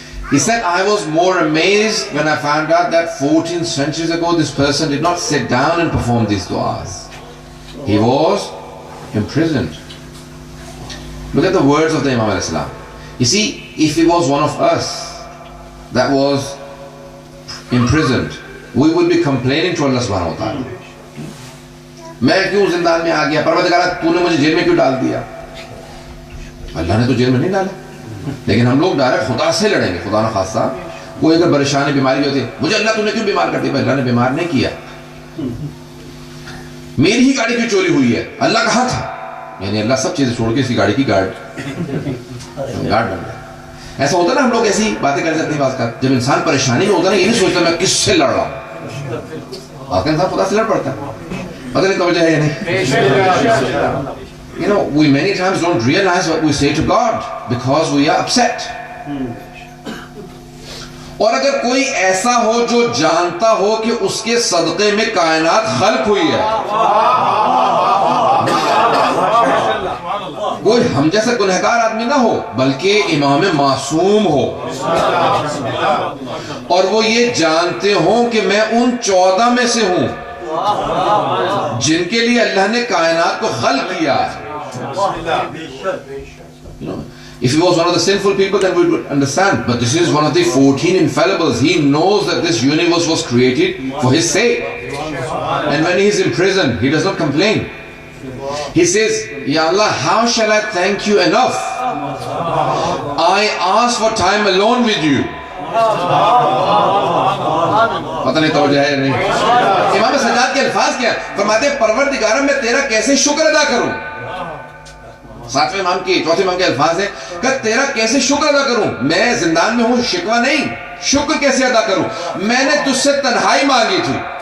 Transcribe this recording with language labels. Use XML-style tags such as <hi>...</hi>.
<en>He said, I was more amazed when I found out that 14 centuries ago this person did not sit down and perform these du'as. He was imprisoned. Look at the words of the Imam al-Islam. You see, if he was one of us that was imprisoned, we would be complaining to Allah subhanahu wa ta'ala.</en> <ur>میں کیوں زندان میں آ گیا؟ پروردگارہ تو نے مجھے jail میں کیوں ڈال دیا؟ اللہ نے تو جیل میں نہیں ڈالا، لیکن ہم لوگ ڈائریکٹ خدا سے لڑیں گے. خدا نہ خواستہ کوئی اگر پریشانی بیماری ہوتی ہے، مجھے اللہ تو نے کیوں بیمار کر دیا؟ اللہ نے بیمار نہیں کیا. میری ہی گاڑی کیوں چوری ہوئی ہے؟ اللہ کہاں تھا؟ یعنی اللہ سب چیزیں چھوڑ کے اس کی گاڑی کی گارڈ بن گیا. ایسا ہوتا نا، ہم لوگ ایسی باتیں کر جاتے ہیں بعض کا. جب انسان پریشانی میں ہوتا ہے نا، یہ نہیں سوچتا میں کس سے لڑ رہا ہوں. بعض کا انسان خدا سے لڑ پڑتا ہے. پتہ نہیں توجہ ہے یا نہیں.</ur> <en>You know, we many times don't realize what we say to God because we are upset.</en> <ur>اور اگر کوئی ایسا ہو جو جانتا ہو کہ اس کے صدقے میں کائنات خلق ہوئی ہے، کوئی ہم جیسا گنہگار آدمی نہ ہو بلکہ امام معصوم ہو، اور وہ یہ جانتے ہوں کہ میں ان 14 میں سے ہوں جن کے لیے اللہ نے کائنات کو خلق کیا.</ur> <en>If he was one of the sinful people, then we would understand. But this is one of the 14 infallibles. He knows that this universe was created for his sake. And when he is in prison, he does not complain. He says, Ya Allah, how shall I thank you enough? I ask for time alone with you.</en> <ur>پتہ نہیں توجہ ہے یا نہیں. امام سجاد کے الفاظ کیا فرماتے ہیں، پروردگارہ میں تیرا کیسے شکر ادا کروں. 7ویں امام کی 4تھے امام کے الفاظ ہیں کہ تیرا کیسے شکر ادا کروں. میں زندان میں ہوں، شکوہ نہیں، شکر کیسے ادا کروں. میں نے تجھ سے تنہائی مانگی تھی.</ur>